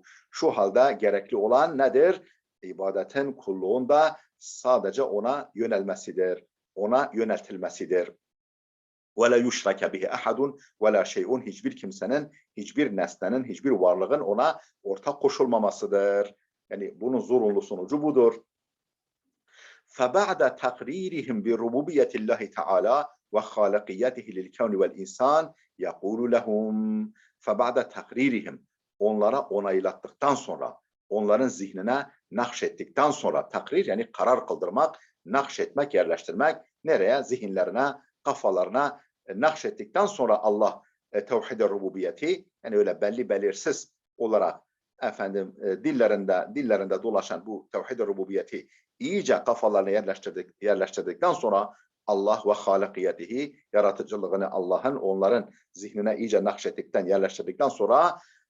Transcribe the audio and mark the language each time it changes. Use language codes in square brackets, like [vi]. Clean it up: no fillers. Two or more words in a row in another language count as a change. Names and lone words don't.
[tr] Şu halde gerekli olan nedir? İbadetin, kulluğunda sadece ona yönelmesidir. Ona yöneltilmesidir. [ar] ولا يشرك به أحد ولا شيء, [tr] hiçbir kimsenin, hiçbir nesnenin, hiçbir varlığın ona ortak koşulmamasıdır. Yani bunun zorunlu sonucu budur. [ar] فَبَعْدَ تَقْرِيرِهِمْ بِرُبُوبِيَّةِ اللّٰهِ تَعَالَى وَخَالِقِيَّتِهِ لِلْكَوْنِ وَالْاِنْسَانِ يَقُولُ لَهُمْ فَبَعْدَ تَقْرِيرِهِمْ, [tr] onlara onaylattıktan sonra, onların zihnine nakşettikten sonra, takrir yani karar kıldırmak, nakşetmek, yerleştirmek, nereye? Zihinlerine, kafalarına nakşettikten sonra Allah tevhid-i rububiyeti, yani öyle belli belirsiz olarak dillerinde dolaşan bu tevhid-i rububiyeti iyice kafalarına yerleştirdikten sonra Allah [ar] وخالقيته, [tr] yaratıcılığını Allah'ın onların zihnine iyice nakşettikten, yerleştirdikten sonra